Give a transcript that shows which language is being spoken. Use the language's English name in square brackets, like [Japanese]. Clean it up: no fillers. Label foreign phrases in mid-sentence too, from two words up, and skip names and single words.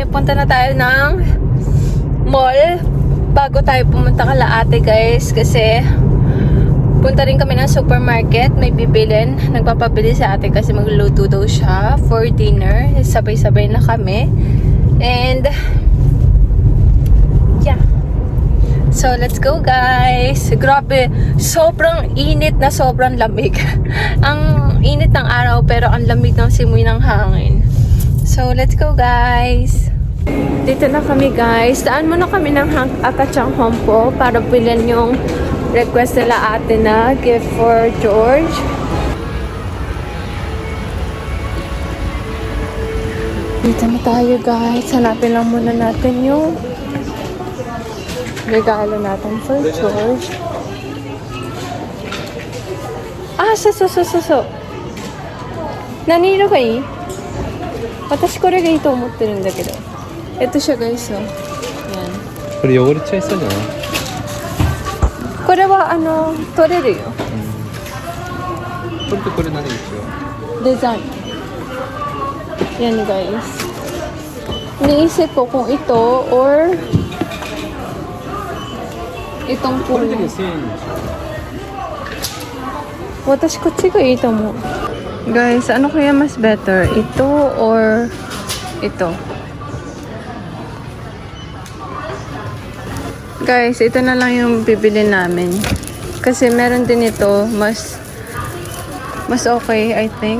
[Filipino] Punta na tayo ng mall bago tayo pumunta kala ate guys kasi punta rin kami ng supermarket. May bibilin. Nagpapabili si ate kasi magluluto daw siya [English] for dinner. [Filipino] Sabay-sabay na kami. [English] And yeah. So, let's go guys! [Filipino] Grabe, sobrang init na sobrang lamig. Ang init ng araw pero ang lamig ng simoy ng hangin. [English] So, let's go guys! [Filipino] Dito na kami guys. Daan muna kami ng Akachang Hompo para bilhin yung request nila ate na [English] gift for George. [Filipino] Dito na tayo guys. Hanapin lang muna natin yung regalo natin for George. Ah, so. [Japanese] 何色がいい? 私これがいいと思ってるんだけど。 [Filipino] Ito siya guys, oh. Yan. [Japanese] これ汚れちゃいそうじゃない？これは取れるよ。これとこれ何一応？デザイン. [Filipino] Yan guys. Niisip ko kung ito or itong [Japanese] これでも [Filipino] puno. [Japanese] 1000円でし私こっちがいいと思う。 [Filipino] Guys, ano kaya mas better? Ito or ito? Guys, ito na lang yung bibili namin. Kasi meron din ito, mas okay, [English] I think.